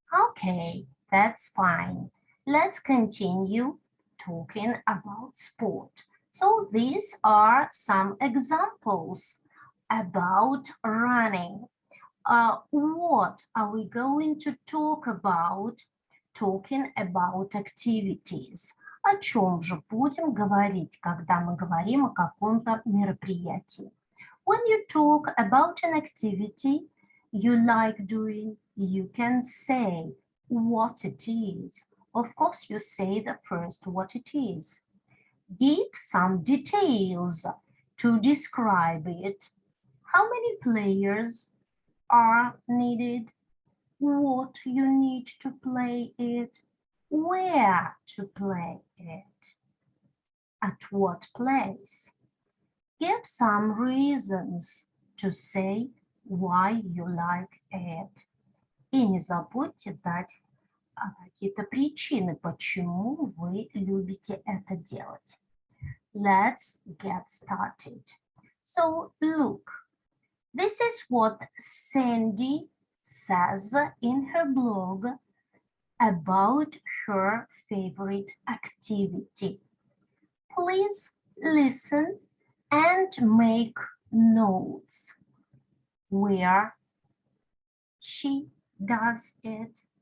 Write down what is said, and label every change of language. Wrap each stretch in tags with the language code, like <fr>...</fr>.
<en>Okay, that's fine. Let's continue talking about sport. So these are some examples about running. What are we going to talk about talking about activities?</en> <ru>О чем же будем говорить, когда мы говорим о каком-то мероприятии?</ru> <en>When you talk about an activity you like doing, you can say what it is. Of course, you say the first what it is. Give some details to describe it. How many players are needed? What you need to play it? Where to play it? At what place? Give some reasons to say why you like it.</en> <ru>И не забудьте дать какие-то причины, почему вы любите это делать.</ru> <en>Let's get started. So look, this is what Sandy says in her blog about her favorite activity. Please listen and make notes where she does it,</en>